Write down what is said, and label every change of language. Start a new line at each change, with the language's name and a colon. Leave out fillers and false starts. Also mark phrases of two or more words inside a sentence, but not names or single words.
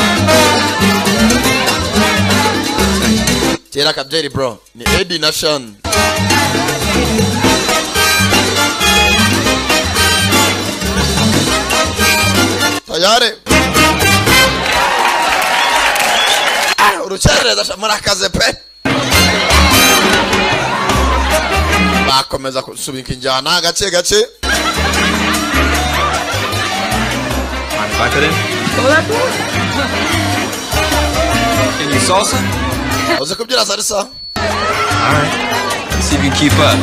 Kinyarwanda: kera kabyeri bro ni Eddie na Sean tayari urukerereza murakaze pe bakomeza kusubika injyana gace gace
English: Can you salsa?
Kinyarwanda: Uzi kubyina salsa?
English: Alright. Let's see if you can keep up.